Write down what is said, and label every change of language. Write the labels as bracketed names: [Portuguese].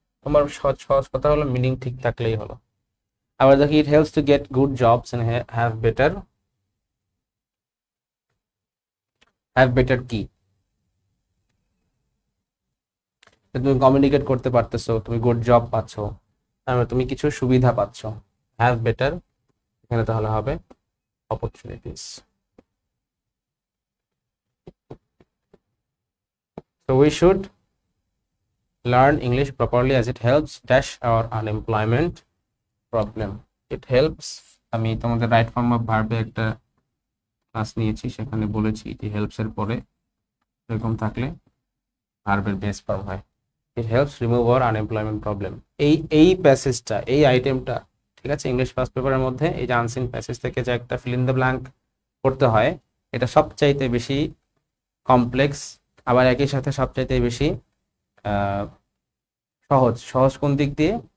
[Bangla] তোমার সহজ সহজ কথা হলো মিনিং ঠিক থাকলেই হলো। আবার দেখি, [English] it helps to get good jobs and have better [Bangla] কি, তুমি কমিউনিকেট করতে পারতেছো, তুমি গুড জব পাচ্ছ, তারপরে তুমি কিছু সুবিধা পাচ্ছ। [English] have better, [Bangla] এখানে তাহলে হবে opportunities. [English] So we should learn English properly as it helps dash our unemployment problem. It helps, [Bangla] আমি তোমাদের রাইট ফর্ম অফ ভার্বে একটা ক্লাস নিয়েছি, সেখানে বলেছি যে হেল্পস এর পরে এরকম থাকলে ভার্বের বেস ফর্ম হয়। [English] It helps remove our unemployment problem. [Bangla] এই প্যাসেজটা, এই আইটেমটা, ঠিক আছে, ইংলিশ ফার্স্ট পেপারের মধ্যে এই যে আনসিন প্যাসেজ থেকে যে একটা ফিল ইন দ্য ব্ল্যাঙ্ক করতে হয়, এটা সবচাইতে বেশি কমপ্লেক্স, আবার একই সাথে সবচাইতে বেশি সহজ। সহজ কোন দিক দিয়ে?